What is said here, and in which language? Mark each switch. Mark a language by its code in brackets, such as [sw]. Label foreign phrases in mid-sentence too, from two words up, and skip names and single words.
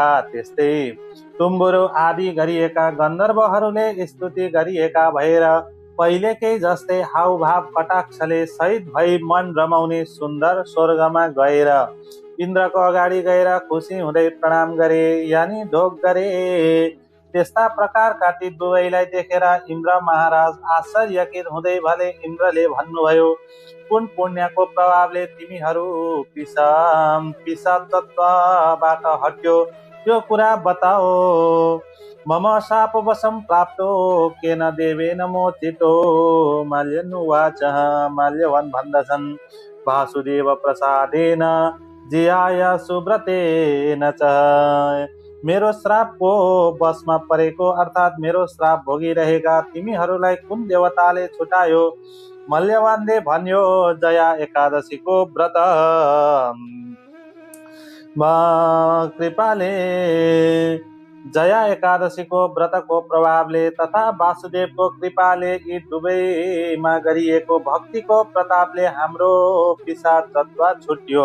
[ne] त्यस्तै तुम्बुरो आदि गरिएका गन्धर्वहरूले स्तुति गरिएका भएर पहिलेकै जस्तै हाउभाव कटाक्षले सहित भई मन रमाउने सुन्दर स्वर्गमा गएर इन्द्रको अगाडि गएर खुसी हुँदै प्रणाम गरे यानी ढोक गरे। त्यस्ता प्रकारका ती दुवैलाई देखेर इन्द्र महाराज आश्चर्यचकित हुँदै भले इन्द्रले भन्नुभयो, कुन पुण्यको प्रभावले तिमीहरू पिशाचत्वबाट हट्यो त्यो कुरा बताओ। [sa] मम शापवशं प्राप्तो केन देवेन मोचितो। माल्यनुवाच, माल्यवन भन्दछन्, वासुदेव प्रसादेन जियाय सुव्रतेन च। [ne] मेरो श्रापको वशमा परेको अर्थात् मेरो श्राप भोगिरहेका तिमीहरूलाई कुन देवताले छुटायो। मल्यवानले भन्यो, जया एकादशीको व्रत कृपाले जया एकादशीको व्रतको प्रभावले तथा वासुदेवको कृपाले यी दुवैमा गरिएको भक्तिको प्रतापले हाम्रो पिसाच तत्व छुट्यो।